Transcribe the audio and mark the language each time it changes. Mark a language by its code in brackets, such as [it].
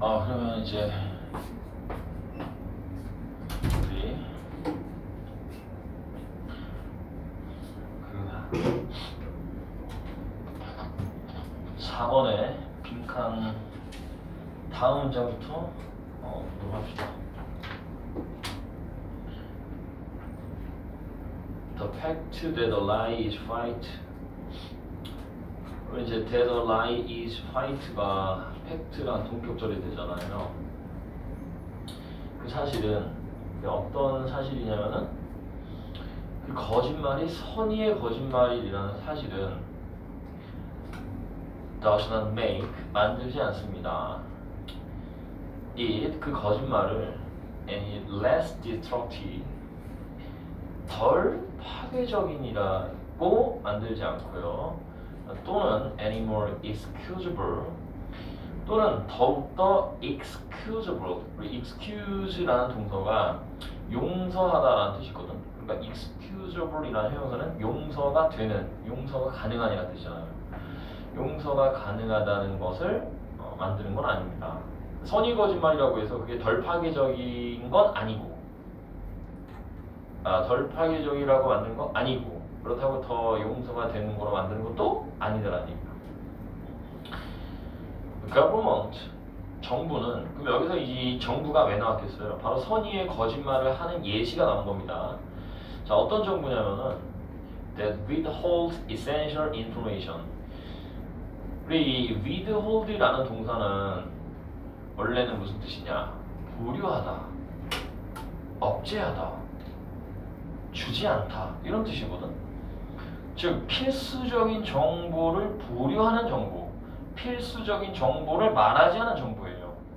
[ko] 그러면 이제 우리 그 4번의 빈칸 다음 문장부터 보도록 합시다. [en] The fact that a lie is right. [ko] 우리 이제 [en] that a lie is right [ko] 가 팩트랑 동격절이 되잖아요. 그 사실은 어떤 사실이냐면은 그 거짓말이 선의의 거짓말이라는 사실은 [en] does not make [ko] 만들지 않습니다. it 그 거짓말을 [en] and it less destructive [ko] 덜 파괴적인이라고 만들지 않고요. 또는 [en] any more excusable [ko] 또는 더욱더 [en] excusable. [ko] excuse라는 동사가 용서하다라는 뜻이거든. 그러니까 excusable이라는 형용사는 용서가 되는, 용서가 가능한이라는 뜻이잖아요. 용서가 가능하다는 것을 만드는 건 아닙니다. 선의 거짓말이라고 해서 그게 덜 파괴적인 건 아니고, 덜 파괴적이라고 만드는 건 아니고, 그렇다고 더 용서가 되는 거로 만드는 것도 아니더라는 얘기입니다. government, 정부는, 그럼 여기서 이 정부가 왜 나왔겠어요? 바로 선의의 거짓말을 하는 예시가 나온 겁니다. 자, 어떤 정부냐면은 [en] that withholds essential information. [ko] 우리 이 withhold이라는 동사는 원래는 무슨 뜻이냐? 보류하다, 억제하다, 주지 않다 이런 뜻이거든. 즉 필수적인 정보를 보류하는 정보, 필수적인 정보를 말하지 않은 정보예요.